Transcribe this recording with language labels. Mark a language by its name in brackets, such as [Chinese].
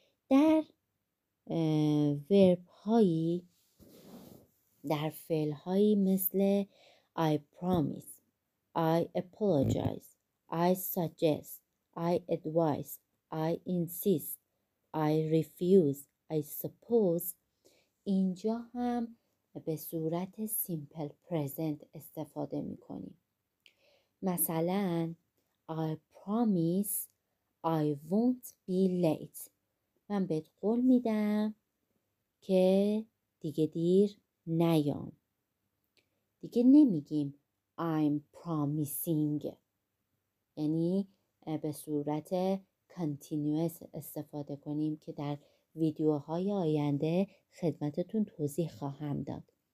[Persian] در ورب هایی، در فعل هایی مثل [English] I promise, I apologize, I suggest, I advise, I insist, I refuse, I suppose [Persian] اینجا هم به صورت simple present استفاده میکنیم. [English] مثلا I promise I won't be late. [Persian] من بهت قول میدم که دیگه دیر نیام. دیگه نمیگیم [English] I'm promising، [Persian] یعنی به صورت continuous استفاده کنیم که در ویدیوهای آینده خدمتتون توضیح خواهم داد.